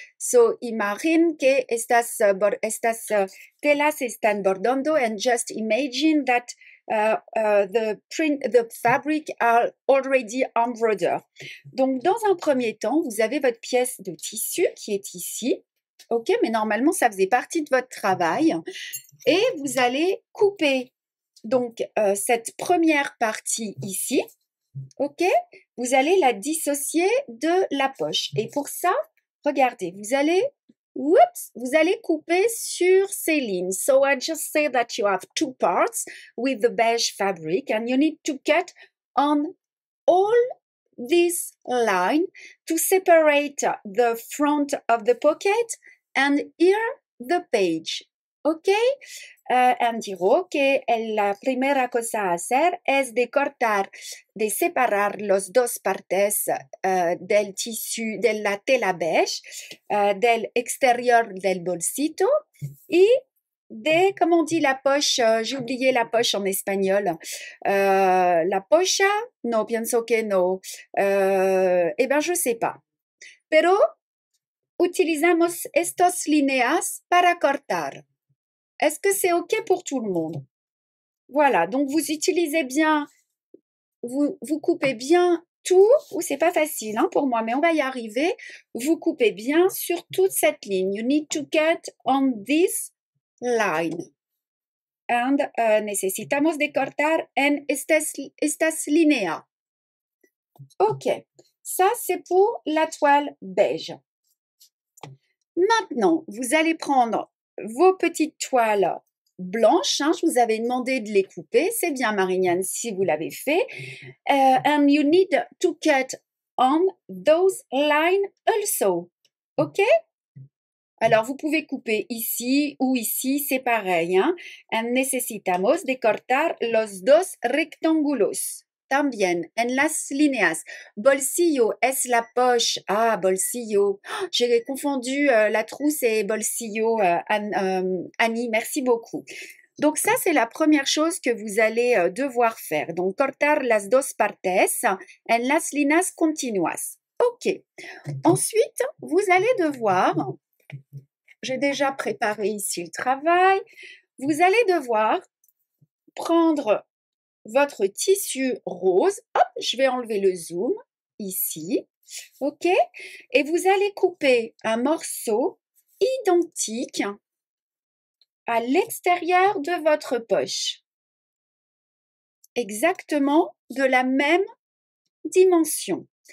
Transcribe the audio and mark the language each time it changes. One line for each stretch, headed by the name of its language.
Spanish: So imagine que estas telas están bordando
English: and just imagine that the fabric are already embroidered.
French: Donc, dans un premier temps, vous avez votre pièce de tissu qui est ici. OK, mais normalement, ça faisait partie de votre travail. Et vous allez couper donc cette première partie ici. OK, vous allez la dissocier de la poche. Et pour ça, regardez, vous allez couper sur ces lignes.
English: So I just say that you have two parts with the beige fabric and you need to cut on all this line to separate the front of the pocket and here the page. ¿Ok?
Spanish: Digo que la primera cosa a hacer es de cortar, de separar las dos partes del tissu, de la tela beige, del exterior del bolsito y de,
French: comment on dit la poche, j'ai oublié la poche en espagnol,
Spanish: la pocha, no, pienso que no,
French: eh bien je sais pas,
Spanish: pero utilizamos estos líneas para cortar.
French: Est-ce que c'est OK pour tout le monde? Voilà, donc vous utilisez bien, vous coupez bien tout, ou c'est pas facile hein, pour moi, mais on va y arriver. Vous coupez bien sur toute cette ligne.
English: You need to cut on this line.
Spanish: And necesitamos de cortar en estas líneas.
French: OK, ça c'est pour la toile beige. Maintenant, vous allez prendre vos petites toiles blanches, hein, je vous avais demandé de les couper, c'est bien Marianne si vous l'avez fait,
English: and you need to cut on those lines also, ok?
French: Alors vous pouvez couper ici ou ici, c'est pareil, hein?
Spanish: And necesitamos de cortar los dos rectángulos. También en las líneas. Bolsillo es la poche. Ah, bolsillo.
French: Oh, j'ai confondu la trousse et bolsillo, Annie. Merci beaucoup. Donc ça, c'est la première chose que vous allez devoir faire.
Spanish: Donc, cortar las dos partes en las líneas continuas. OK.
French: Ensuite, vous allez devoir, j'ai déjà préparé ici le travail, vous allez devoir prendre votre tissu rose, hop, je vais enlever le zoom ici, ok, et vous allez couper un morceau identique à l'extérieur de votre poche, exactement de la même dimension.